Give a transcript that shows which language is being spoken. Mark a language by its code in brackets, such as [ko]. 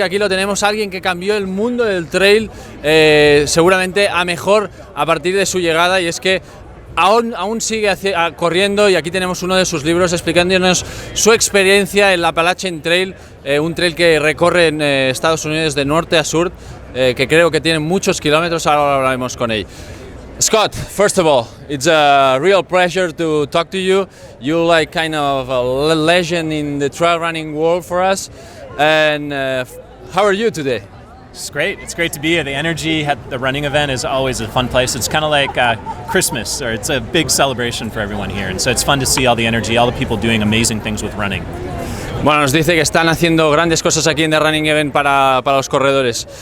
[es] Aquí lo tenemos, alguien que cambió el mundo del trail, seguramente a mejor a partir de su llegada, y es que aún sigue corriendo, y aquí tenemos uno de sus libros explicándonos su experiencia en la Appalachian Trail, un trail que recorre en Estados Unidos de norte a sur, que creo que tiene muchos kilómetros. Ahora hablaremos con él. [en] Scott, first of all, it's a real pleasure to talk to you. You're like kind of a legend in the trail running world for us. And how are you today? It's great. It's great to be here. The energy at the running event is always a fun place. It's kind of like Christmas, or it's a big celebration for everyone here. And so it's fun to see all the energy, all the people doing amazing things with running. [es] Bueno, nos dice que están haciendo grandes cosas aquí en The Running Event para los corredores.